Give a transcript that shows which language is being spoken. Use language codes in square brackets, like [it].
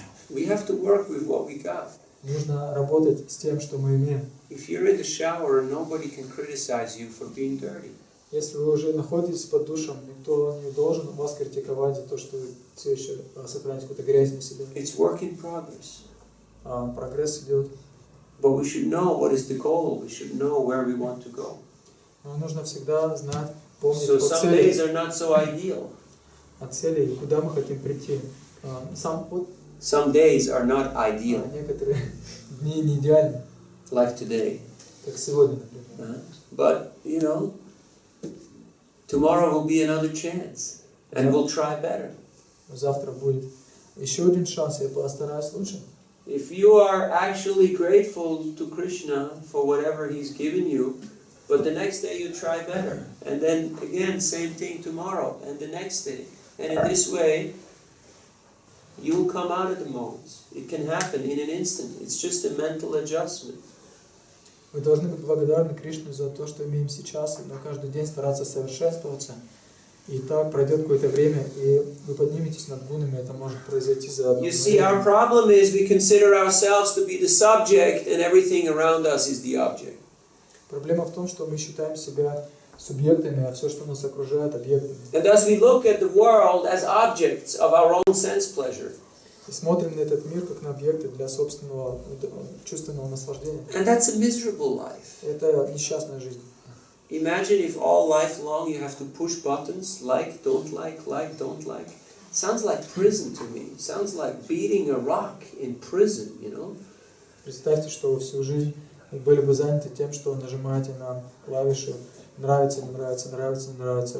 [en] We have to work with what we got. [ru] Нужно работать с тем, что мы имеем. [en] If you're in the shower, nobody can criticize you for being dirty. [ru] Если вы уже находитесь под душем, никто не должен вас критиковать за то, что вы все еще сохраняете какую-то грязь на себе. [en] It's work in progress. [ru] Прогресс идет. [en] But we should know what is the goal. We should know where we want to go. [ru] Но нужно всегда знать, помнить [en] So [ru] о [en] some [ru] цели, [en] days are not so ideal. [ru] о цели, куда мы хотим прийти. [en] Some days are not ideal, [ru] Некоторые дни не идеальны, [en] like today. [ru] как сегодня, например. [en] But, you know, tomorrow will be another chance. And we'll try better. [ru] Завтра будет еще один шанс, я постараюсь лучше. [en] If you are actually grateful to Krishna for whatever he's given you, but the next day you try better, and then again same thing tomorrow, and the next day, and in this way you'll come out of the modes. It can happen in an instant. It's just a mental adjustment. [ru] Вы должны быть благодарны Кришне за то, что имеем сейчас, и на каждый день стараться совершенствоваться. И так пройдет какое-то время, и вы подниметесь над гунами, это может произойти за одно [en] You see, our problem is we consider ourselves to be the subject, and everything around us is the object. [ru] Проблема в том, что мы считаем себя субъектами, а все, что нас окружает, объектами. [en] And thus we look at the world as objects of our own sense pleasure. [ru] И смотрим на этот мир как на объекты для собственного чувственного наслаждения. [en] And that's a miserable life. [ru] Это несчастная жизнь. [en] Imagine if all life long you have to push buttons, like, don't like, don't like. Sounds like prison to me. Sounds like beating a rock in prison, you know? [ru] Представьте, что вы всю жизнь были бы заняты тем, что нажимаете на клавиши нравится, не нравится, нравится, не нравится.